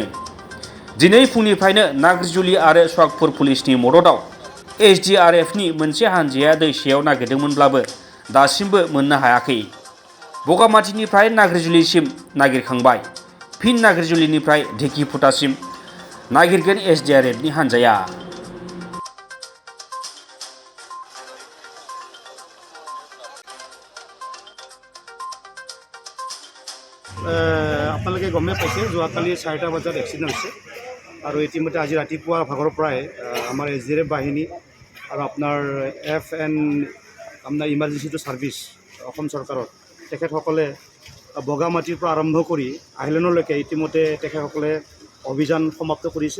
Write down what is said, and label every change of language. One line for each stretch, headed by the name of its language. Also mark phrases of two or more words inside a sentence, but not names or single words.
Bodo: दिनै फुंनिफ्रायनो नाग्रिजुलि आरो सुवागपुर पुलिसनि मददआव SDRFनि मोनसे हानजाया दैसायाव नागिरदोंमोनब्लाबो दासिमबो मोननो हायाखै। बगामाथिनिफ्राय नाग्रिजुलिसिम नागिरखांबाय, फिन नाग्रिजुलिनिफ्राय ढेकिफुटासिम नागिरगोन SDRFनि हानजाया।
Assamese: আপোনালোকে গমে পাইছে যোৱাকালি 4টা বজাত এক্সিডেণ্ট হৈছে আৰু ইতিমধ্যে আজি ৰাতিপুৱা ভাগৰ পৰাই আমাৰ SDRF বাহিনী আৰু আপোনাৰ আপোনাৰ ইমাৰ্জেঞ্চি ছাৰ্ভিচ অসম চৰকাৰৰ তেখেতসকলে বগামাটিৰ পৰা আৰম্ভ কৰি আইলেণ্ডলৈকে ইতিমধ্যে তেখেতসকলে অভিযান সমাপ্ত কৰিছে।